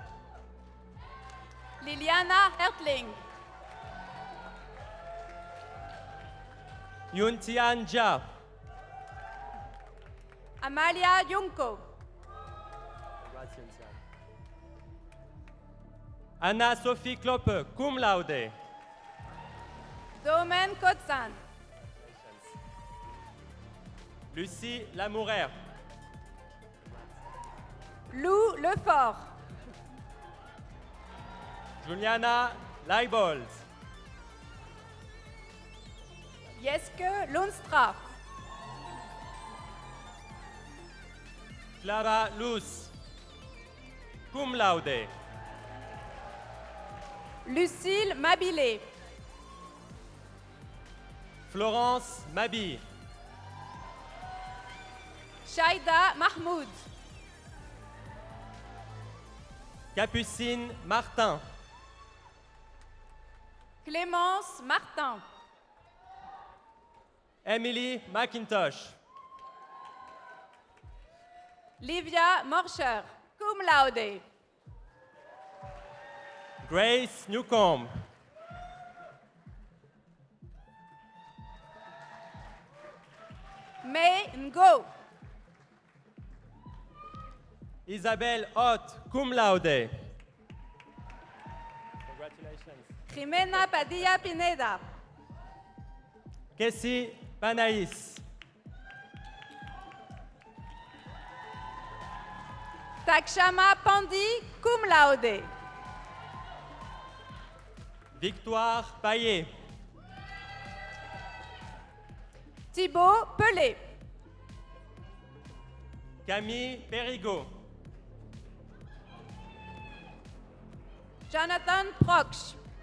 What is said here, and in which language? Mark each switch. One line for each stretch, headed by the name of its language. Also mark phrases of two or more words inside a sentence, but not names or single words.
English: Liliana Hertling. Yuntian Jia. Amalia Junko. Anna-Sophie Kloppe,
Latin: cum laude.
English: Domen Kotsan. Lucie Lamourer. Lou Lefort. Juliana Leibold. Jeske Lunstra. Clara Luz.
Latin: Cum laude.
English: Lucille Mabilé. Florence Mabi. Shaida Mahmoud. Capucine Martin. Clémence Martin. Emily McIntosh. Livia Morscher,
Latin: cum laude.
English: Grace Newcomb. May Ngo. Isabelle Ott,
Latin: cum laude.
English: Congratulations. Jimena Padilla Pineda. Kessie Panaïs. Takshama Pandi,
Latin: cum laude.
English: Victoire Payet. Thibaut Pelé. Camille Perrigot. Jonathan Proksch.